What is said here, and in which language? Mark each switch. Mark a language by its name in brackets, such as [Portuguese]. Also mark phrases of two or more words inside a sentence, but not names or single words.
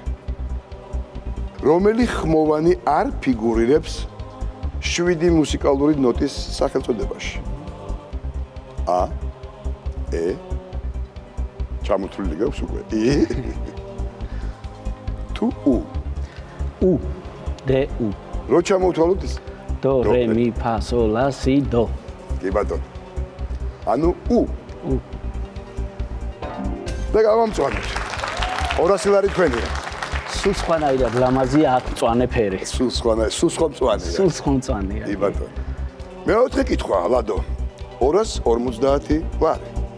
[Georgian] რომელი ხმოვანი არ ფიგურირებს 7 მუსიკალური ნოტის სახელწოდებაში? A, E, ჩამოთვლილი გაქვს უკვე. I, თუ U. U, D, U. რო ჩამოვთვალოთ ის? Do, re, mi, fa, sol, la, si, do. კი ბატონო. ანუ U. U. და გავამწვანოთ. 200 ლარი თქვენია. სულ სხვანაირად ლამაზია აქ მწვანე ფერი. სულ სხვა მწვანეა. სულ სხვა მწვანეა. კი ბატონო. მეოთხე კითხვა, ლადო. 250 ლარი.